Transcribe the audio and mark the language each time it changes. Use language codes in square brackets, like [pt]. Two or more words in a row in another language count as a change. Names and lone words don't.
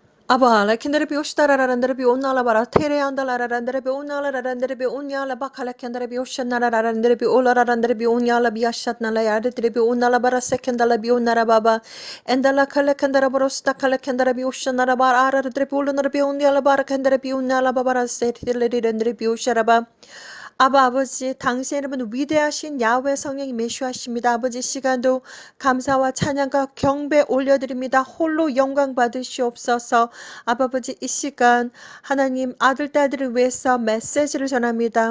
[ko] Aba la kendere bi oshtarararandere bi onalabara tere andalararandere bi onalararandere bi onyala bakala kendere bi oshanarararandere bi olararandere bi onyala bi ashatnala yardere bi onalabara sekendala bi onarababa endala kala kendere borosta kala kendere bi oshanarabara arardere bi olonara bi onyala bara kendere bi onalabara setirlerindere bi osharaba 아바 아버지 당신의 이름은 위대하신 야훼 성령이 메시아십니다. 아버지 시간도 감사와 찬양과 경배 올려드립니다. 홀로 영광 받으시옵소서. 아버지 이 시간 하나님 아들 딸들을 위해서 메시지를 전합니다.